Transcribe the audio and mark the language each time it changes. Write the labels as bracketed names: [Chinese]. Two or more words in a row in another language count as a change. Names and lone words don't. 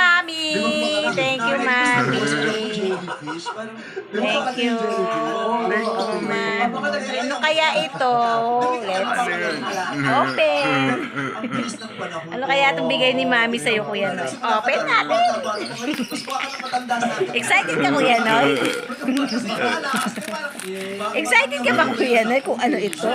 [English] Mami. Thank you, Mami. Thank you. Oh, man. [Filipino] Ano kaya ito? [English] Let's open. [Filipino] Ano kaya itong bigay ni Mami sa'yo, Kuya Noy? Open natin. Excited ka, Kuya Noy? Excited ka ba, Kuya Noy, kung ano ito?